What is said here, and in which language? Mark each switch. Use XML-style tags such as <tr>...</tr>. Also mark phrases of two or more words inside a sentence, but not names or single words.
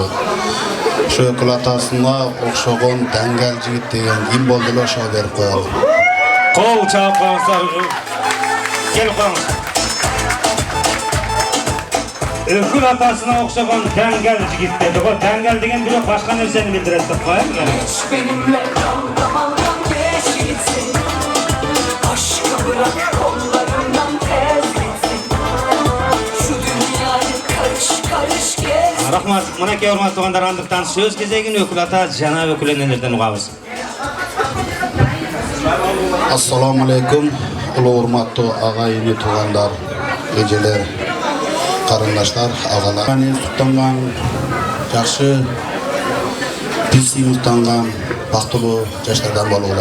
<ky>Ошо өкүл атасына окшогон даңгал жигит деген ким болду эле ошого берип коелу. Кол чаап коюңуздар. Келип коюңуз. Өкүл атасына окшогон даңгал жигит деди го. Даңгал деген бирок башка нерсени билдирет деп коем.</ky> <tr>Benimle dalgalandan geç gitsin. Aşkı bırak kollarından tez gitsin. Şu dünyayı karış karış gez.</tr> <ky>Рахмат, мынакей урматтуу туугандар, андыктан сөз кезегин өкүл ата жана өкүл энелерден угабыз.</ky> <ar>السلام عليكم,</ar> <ky>улуу урматтуу агайыны туугандар, эжелер, карындаштар, агалар. Мен суктанган жакшы, биз сыймыктанган бактылуу жаштардан болгула.</ky>